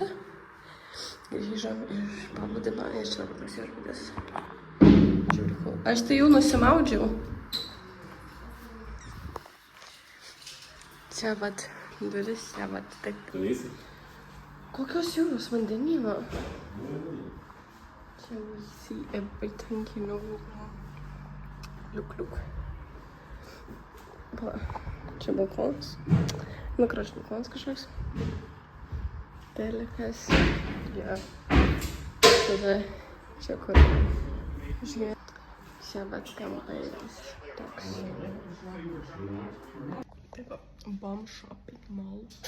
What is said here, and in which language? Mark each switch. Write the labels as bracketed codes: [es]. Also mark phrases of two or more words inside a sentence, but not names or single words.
[lt] Grįžom iš paplūdimio ir čia dabar tas viešbutis. Žiūrėjau. Aš tai jau nusimaudžiau. Čia vat duris, čia vat taip. Galėsi? Kokios jūros vandenyno? [en] Čia will see everything, you know. Look. [lt] Va, čia balkonas. Nu, kraš balkonas kažkoks. Telikas. Ja. Tada čia kur. Žiūrėjau. Čia vat kambarys toks. Taip va, Bomb Shopping Mall.